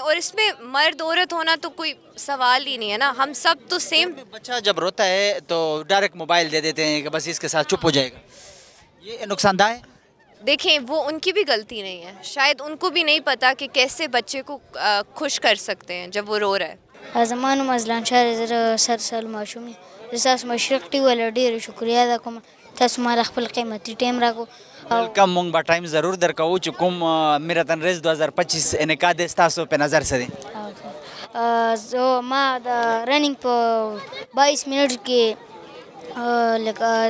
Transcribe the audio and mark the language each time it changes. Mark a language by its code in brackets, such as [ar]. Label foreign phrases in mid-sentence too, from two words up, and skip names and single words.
[ur] اور اس میں مرد عورت ہونا تو کوئی سوال ہی نہیں ہے نا، ہم سب تو سیم. بچہ جب روتا ہے تو ڈائریکٹ موبائل دے دیتے ہیں کہ بس اس کے ساتھ چپ ہو جائے گا، یہ نقصان دہ ہے. دیکھیں وہ ان کی بھی غلطی نہیں ہے، شاید ان کو بھی نہیں پتا کہ کیسے بچے کو خوش کر سکتے ہیں جب وہ رو رہا ہے. [ps] زما نوم ازلان شاه زه سر ماشوم یم. زه ستاسو مشرق ټي ویله ډېره شکریه ادا کوم، تاسو ما خپل قیمتي ټایم راکو. ویلکم. مونږ به ټایم ضرور درکوو چې کوم میراتن ریس 2025 انعقاد دی ستاسو په نظر څه دی؟ زه ما د رننګ په 22 منټ کې لکه